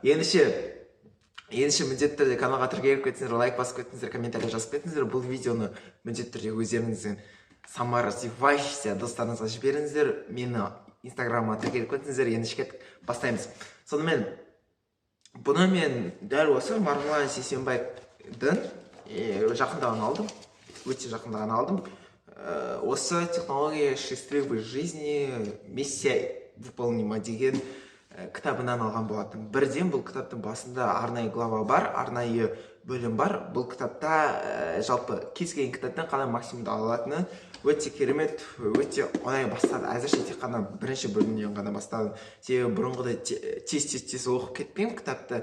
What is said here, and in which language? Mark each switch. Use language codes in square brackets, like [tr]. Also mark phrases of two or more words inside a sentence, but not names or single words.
[kk] Ендеше міндетті түрде каналға тіркеліп кетсеңіздер, лайк басып кетсеңіздер, комментарий жазып кетсеңіздер, бұл видеоны міндетті түрде өздеріңіздің саморазвивающийся достарыңызға жіберіңіздер. Мені инстаграмға тіркеліп кетсеңіздер, ендеше бастаймыз. Сонымен бұны мен дәл осы Марғұлан Сейсенбайдың жақында ғана алдым, өте жақында ғана алдым. Осы технология счастливой жизни, миссия выполнима деген кітабынан алған болатын. Бірден бұл кітаптың басында арнайы глава бар, арнайы бөлім бар. Бұл кітапта жалпы кез келген кітаптан қалай максимумды алатыны өте керемет, өте оңай бастады. Әзірше тек қана бірінші бөлімнен ғана бастадым. Себебі бұрынғыдай тез оқып кетпеймін кітапты.